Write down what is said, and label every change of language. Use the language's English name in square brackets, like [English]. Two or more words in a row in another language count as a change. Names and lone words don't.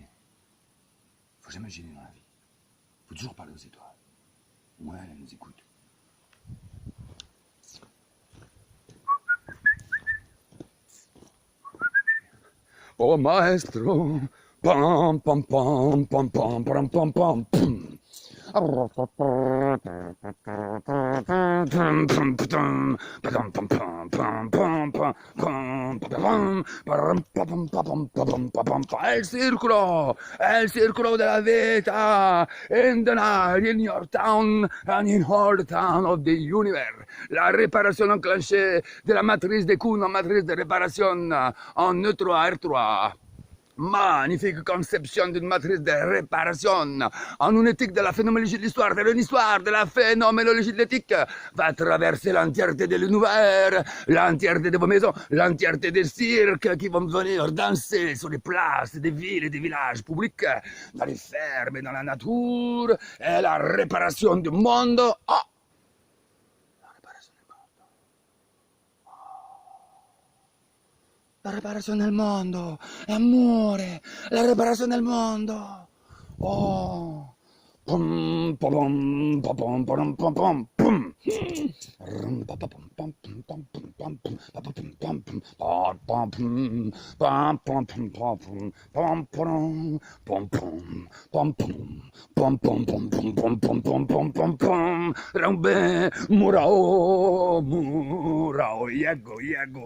[French] Faut jamais gêner dans la vie. Faut toujours parler aux étoiles. Ouais, elles nous écoutent. [Italian] Oh maestro, pam pam pam pam pam pam pam pam pam. El circolo della vita, [English] in the night, in your town, and in all the town of the universe. [French] La réparation enclenchée de la matrice de Kuhn, matrice de réparation en neutron à R3. Magnifique conception d'une matrice de réparation en une éthique de la phénoménologie de l'histoire, de l'histoire de la phénoménologie de l'éthique va traverser l'entièreté de l'univers, l'entièreté de vos maisons, l'entièreté des cirques qui vont venir danser sur les places des villes et des villages publics, dans les fermes et dans la nature, et la réparation du monde. Oh! [Italian] La riparazione del mondo, amore, la riparazione del mondo. Oh. Pum, pum, pum, pum, pum, pum, pum, pum. Rambe, murao, murao, yego, yego.